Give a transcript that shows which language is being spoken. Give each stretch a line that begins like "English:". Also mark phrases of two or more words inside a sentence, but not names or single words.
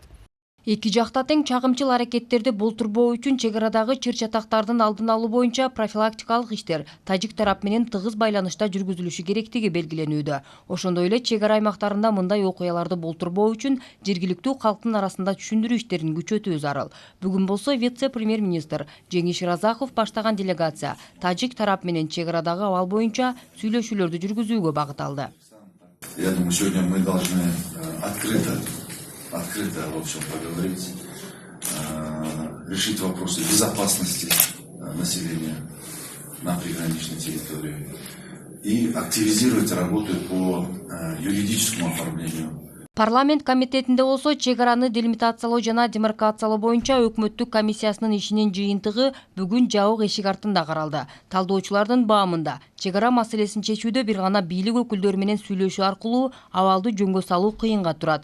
Kyrgyz: Эки жакта тең чагымчыл аракеттерди болтурбоо үчүн чек арадагы чыр-чатактардын алдын алуу боюнча профилактикалык иштер тажик тарап менен тыгыз байланышта жүргүзүлүшү керектиги белгиленүүдө. Ошондой эле чек ара аймактарында мындай окуяларды болтурбоо үчүн жергиликтүү калктын арасында түшүндүрүү иштерин күчөтүү зарыл. Бүгүн болсо вице-премьер-министр Жеңиш Разаков баштаган делегация тажик тарап менен чек арадагы абал боюнча сүйлөшүүлөрдү жүргүзүүгө багыт алды.
Russian: Я думаю, сегодня мы должны открыто, в общем, поговорить, решить вопросы безопасности населения на приграничной территории и активизировать работу по юридическому оформлению.
Kyrgyz: Парламент комитетинде болсо чек араны делимитациялоо жана демаркациялоо боюнча өкмөттүк комиссиясынын ишинин жыйынтыгы бүгүн жабык эшик артында каралды. Талдоочулардын баамында чек ара маселесин чечүүдө бир гана бийлик өкүлдөрү менен сүйлөшүү аркылуу абалды жөнгө салуу кыйынга турат.